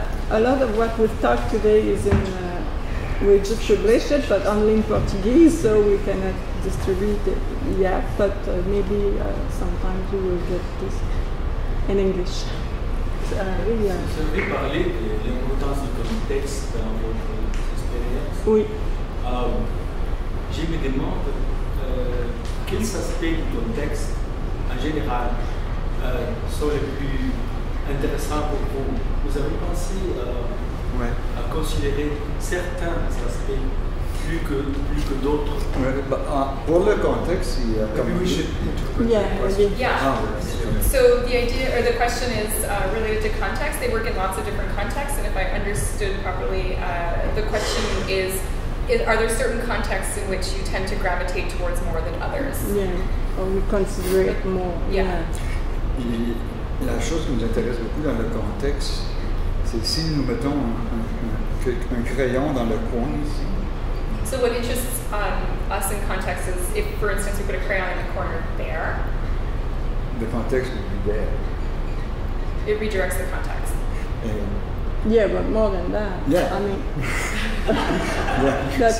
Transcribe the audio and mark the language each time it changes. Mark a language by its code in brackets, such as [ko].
[en] A lot of what we've talked today is in, we just published it, but only in Portuguese, so we cannot distribute it yet, but maybe sometimes we will get this in English. [fr] Vous avez parlé de l'importance du contexte dans votre expérience. Oui. Je me demande quels aspects du contexte en général sont les plus intéressants pour vous. Vous avez pensé à considérer certains aspects plus que d'autres? Pour le contexte, il y a comme [en] Maybe we should interpret Yeah, the question. Yeah. So the idea or the question is related to context. They work in lots of different contexts, and if I understood properly, the question is are there certain contexts in which you tend to gravitate towards more than others? Yeah, or we consider it more. Yeah. [fr] Et la chose qui nous intéresse beaucoup dans le contexte, c'est si nous mettons un crayon dans le coin ici. [en] So what interests us in context is if, for instance, we put a crayon in the corner there, Le contexte will be there. it redirects the context. Yeah, but more than that. Yeah. I mean, Yeah. that's